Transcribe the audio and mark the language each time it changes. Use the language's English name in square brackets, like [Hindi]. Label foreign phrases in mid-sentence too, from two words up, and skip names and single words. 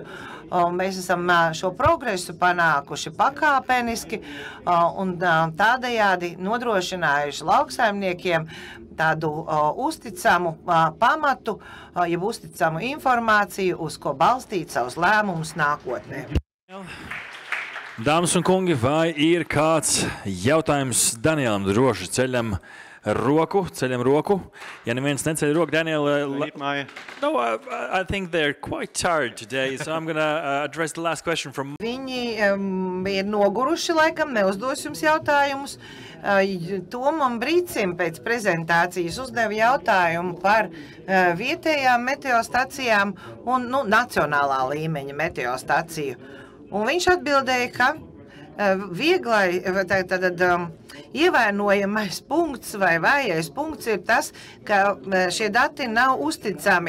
[Latvian] Mēs esam šo progresu panākuši pakāpeniski un tādējādi nodrošinājuši lauksaimniekiem tādu uzticamu pamatu, jeb uzticamu informāciju, uz ko balstīt savus lēmumus nākotnē. Dāmas un kungi, vai ir kāds jautājums Danielam? Droši ceļam roku. Ja neviens neceļ roku, Daniel... [English] No, I think they're quite tired today, so I'm going to address the last question from... [Latvian] Viņi ir noguruši, laikam, neuzdos jums jautājumus. Tomam Brīcim pēc prezentācijas uzdeva jautājumu par vietējām meteostacijām un nacionālā līmeņa meteostaciju. Un viņš atbildēja, ka vieglai, ievainojamais punkts vai vājais punkts ir tas, ka šie dati nav uzticami.